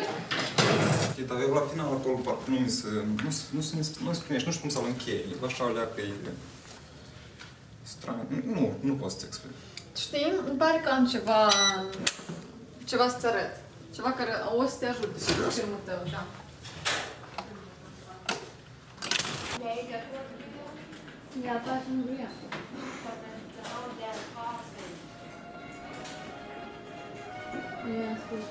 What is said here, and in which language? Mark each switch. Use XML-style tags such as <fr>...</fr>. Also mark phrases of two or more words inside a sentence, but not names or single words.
<ro>Dar eu la final acolo parcă nu se primești, nu știu cum să-l închei. Așa o leacă e... straniu. Nu pot să-ți explic. Știi, îmi pare că am ceva să-ți arăt. Ceva care o să te ajute cu filmul tău, da.</ro> <de>Ja, da ist ein Rühr. Ja, ist gut.</de>